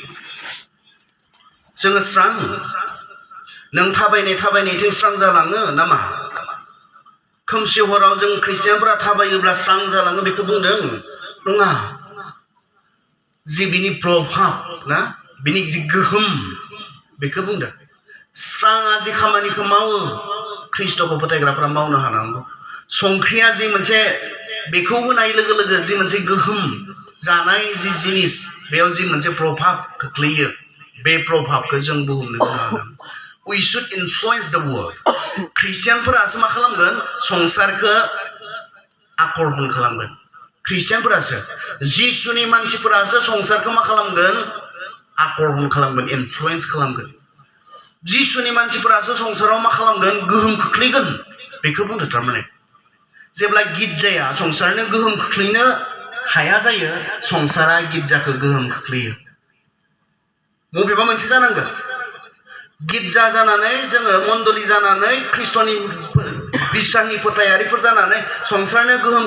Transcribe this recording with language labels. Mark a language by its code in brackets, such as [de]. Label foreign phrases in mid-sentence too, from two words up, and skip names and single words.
[brx] जोङो स्रां नों थाबायनायथिं स्रां जालाङो नामा खोमसि हराव जों ख्रिस्टियानफोरा थाबायोब्ला स्रां जालाङो बेखौ बुंदों नङा जि बिनि प्रभाब ना बिनि जि गोहोम बेखौ बुंदों स्राङा जि खामानिखौ मावो ख्रिस्टखौ फोथायग्राफोरा मावनो हानांगौ संख्रिया जि मोनसे बेखौ होनाय लोगो लोगो जि मोनसे गोहोम जानाय जि जिनिस बेयाव जि मोनसे प्रभाब खोख्लैयो बे प्रभाबखौ जों बुहुमनो होनांगोन [en] we should influence the world [brx] ख्रिस्टियानफोरासो मा खालामगोन संसारखौ आकर्षण खालामगोन ख्रिस्टियानफोरासो जिसुनि मानसिफोरासो संसारखौ मा खालामगोन आकर्षण खालामगोन इनफ्लुएन्स खालामगोन जिसुनि मानसिफोरासो संसाराव मा खालामगोन गोहोम खोख्लैगोन बेखौ बुंदों थारमाने जेब्ला गिर्जाया संसारनो गोहोम खोख्लैनो हाया जायो संसारा गिर्जाखौ गोहोम खोख्लैयो मबेबा मोनसे जानांगोन गिर्जा जानानै जोङो मण्डली जानानै ख्रिस्टनि बिसानि फोथायारिफोर जानानै संसारनो गोहोम